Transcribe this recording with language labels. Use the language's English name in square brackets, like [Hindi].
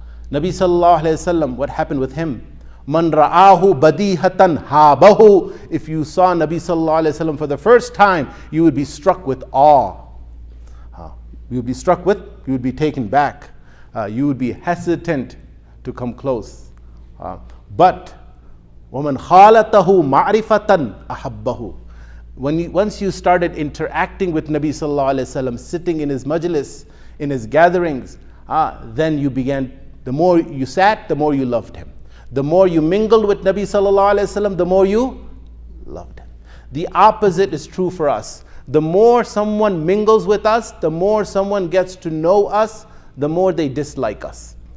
[English] Nabi sallallahu alayhi wasallam, what happened with him? [Arabic] Man ra'ahu badihatan habahu. [English] If you saw Nabi sallallahu alayhi wasallam for the first time, you would be struck with awe. You would be struck with, you would be taken back. You would be hesitant to come close. But [Arabic] وَمَنْ خَالَتَهُ مَعْرِفَةً أَحَبَّهُ. [English] Once you started interacting with Nabi sallallahu alayhi wasallam, sitting in his majlis, in his gatherings, then you began, the more you sat, the more you loved him. The more you mingled with Nabi sallallahu alayhi wasallam, the more you loved him. The opposite is true for us. The more someone mingles with us, the more someone gets to know us, the more they dislike us.